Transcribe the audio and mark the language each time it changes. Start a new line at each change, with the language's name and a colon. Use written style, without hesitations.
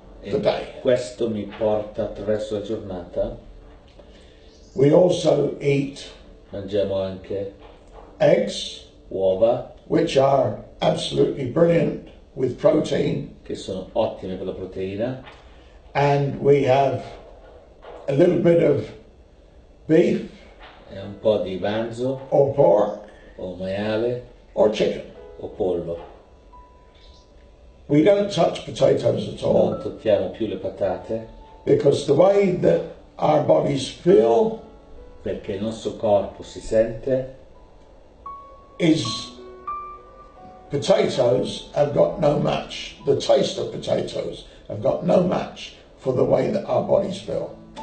Italian: E
English: the day.
Italian: questo mi porta attraverso la giornata.
English: We also eat
Italian: Mangiamo anche
English: eggs,
Italian: uova,
English: which are absolutely brilliant with protein,
Italian: che sono ottime per la proteina,
English: and we have a little bit of beef
Italian: e un po' di manzo
English: or pork
Italian: o maiale
English: or chicken.
Italian: o pollo.
English: We don't touch potatoes at all
Italian: Non tocchiamo più le patate
English: because the way that our bodies feel
Italian: perché il nostro corpo si sente
English: is potatoes have got no match. The taste of potatoes have got no match for the way that our bodies feel.